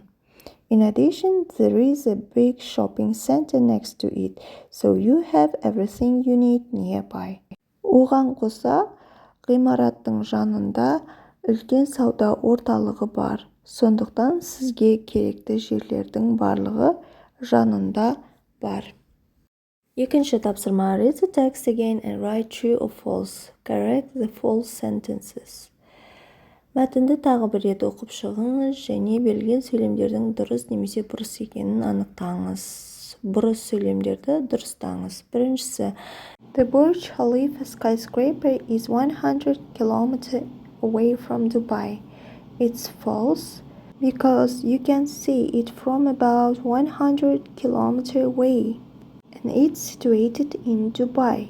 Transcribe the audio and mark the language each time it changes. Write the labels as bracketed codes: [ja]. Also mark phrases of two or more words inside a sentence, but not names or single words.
[en] In addition, there is a big shopping center next to it, so you have everything you need nearby. [kk] Оған қоса, ғимараттың жанында үлкен сауда орталығы бар. Сондықтан сізге керекті жерлердің барлығы жанында бар. Екінші тапсырма. [en] Read the text again and write true or false. Correct the false sentences. [kk] Мәтінді тағы бір рет оқып шығыңыз және берілген сөйлемдердің дұрыс немесе бұрыс екенін анықтаңыз. Бұрыс сөйлемдерді дұрыстаңыз. Біріншісі. [en] The Burj Khalifa skyscraper is 100 kilometers away from Dubai. It's false because you can see it from about 100 kilometers away. And it's situated in Dubai.